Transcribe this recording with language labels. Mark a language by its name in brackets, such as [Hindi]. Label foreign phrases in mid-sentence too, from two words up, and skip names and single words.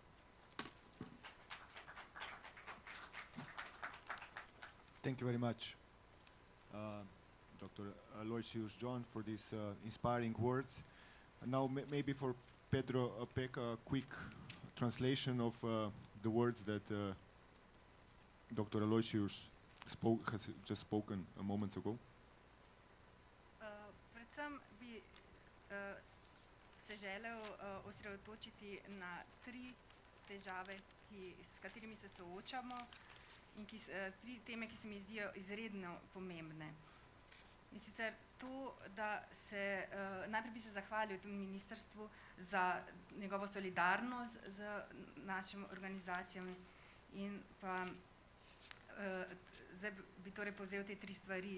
[English] Thank you very much, Dr. Aloysius John, for these inspiring words. And now maybe for Pedro Opeka, a quick translation of the words that Dr. Aloysius has just spoken a moment ago. [Slovenian] Predvsem bi se želel osredotočiti na tri težave, s katerimi se soočamo, in tri teme, ki se mi zdijo izredno pomembne. In sicer to, da se najprej bi se zahvalil temu ministrstvu za njegovo solidarnost z našimi organizacijami, in pa zdaj bi torej povzel te tri stvari.